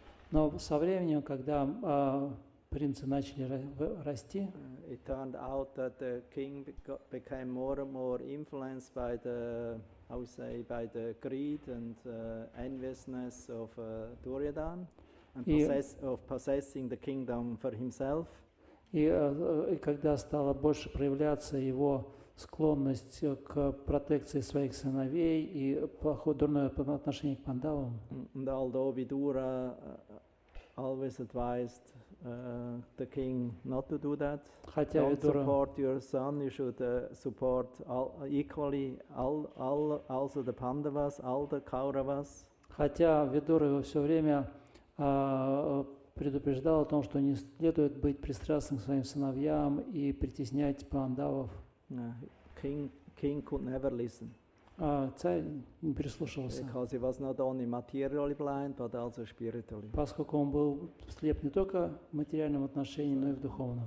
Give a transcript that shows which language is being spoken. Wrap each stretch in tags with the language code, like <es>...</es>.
<ru>Но со временем, когда принцы начали расти,</ru> <en>it turned out that the king became more and more influenced by the, how we say, by the greed and enviousness of Duryodhana, and possessing the kingdom for himself.</en> <ru>и когда стала больше проявляться его склонность к протекции своих сыновей и дурное отношение к пандавам.</ru> <en>And although Vidura always advised the king not to do that, don't support your son, you should support equally also the Pandavas, all the Kauravas.</en> <ru>Хотя Видура его все время предупреждал о том, что не следует быть пристрастным к своим сыновьям и притеснять пандавов.</ru> <en>King could never listen.</en> <ru>Царь не прислушивался.</ru> <en>Because he was not only materially blind, but also spiritually.</en> <ru>Поскольку он был слеп не только в материальном отношении, но и в духовном.</ru>